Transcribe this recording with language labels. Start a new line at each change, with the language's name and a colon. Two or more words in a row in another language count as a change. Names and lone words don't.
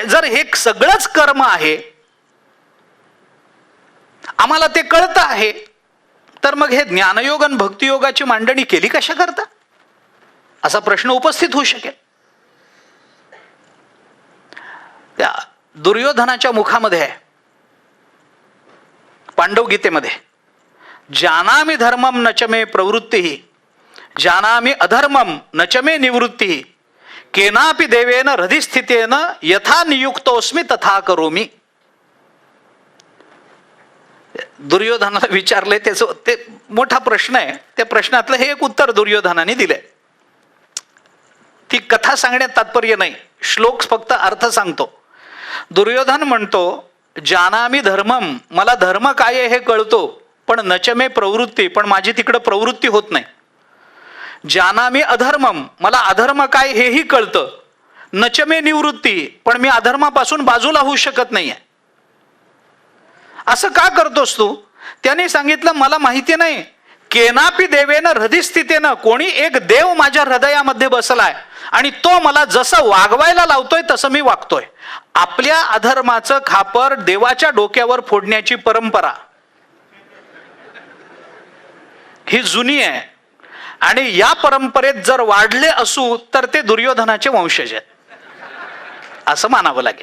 Marathi: जर हे सगळंच कर्म आहे, आम्हाला ते कळतं आहे, तर मग हे ज्ञानयोग आणि भक्तियोगाची मांडणी केली कशा करता? असा प्रश्न उपस्थित होऊ शकेल. त्या दुर्योधनाच्या मुखामध्ये आहे पांडव गीतेमध्ये,
Sanskrit: जानामि धर्मम न च मे प्रवृत्ती, जानामि अधर्मम न च मे निवृत्ती, केनापि देवेन हृदिस्थितेन यथा नियुक्तोस्मि तथा करोमि.
Marathi: दुर्योधनाला विचारले, त्याचं ते मोठा प्रश्न आहे. त्या प्रश्नातलं हे एक उत्तर दुर्योधनाने दिलंय. ती कथा सांगण्यात तात्पर्य नाही, श्लोक फक्त अर्थ सांगतो. दुर्योधन म्हणतो,
Sanskrit: जानामि धर्मम,
Marathi: मला धर्म काय आहे हे कळतो, पण
Sanskrit: नच मे प्रवृत्ती,
Marathi: पण माझी तिकडं प्रवृत्ती होत नाही.
Sanskrit: जानामि अधर्मम,
Marathi: मला अधर्म काय हेही कळतं.
Sanskrit: नच मे निवृत्ती,
Marathi: पण मी अधर्मापासून बाजूला होऊ शकत नाहीये. असं का करतोस तू? त्याने सांगितलं, मला माहिती नाही.
Sanskrit: केनापि देवेन हृदिस्थितेनं,
Marathi: कोणी एक देव माझ्या हृदयामध्ये बसलाय आणि तो मला जसं वागवायला लावतोय तसं मी वागतोय. आपल्या अधर्माचं खापर देवाच्या डोक्यावर फोडण्याची परंपरा ही जुनी आहे. आणि या परंपरेत जर वाढले असू तर ते दुर्योधनाचे वंशज आहेत असं मानावं लागेल.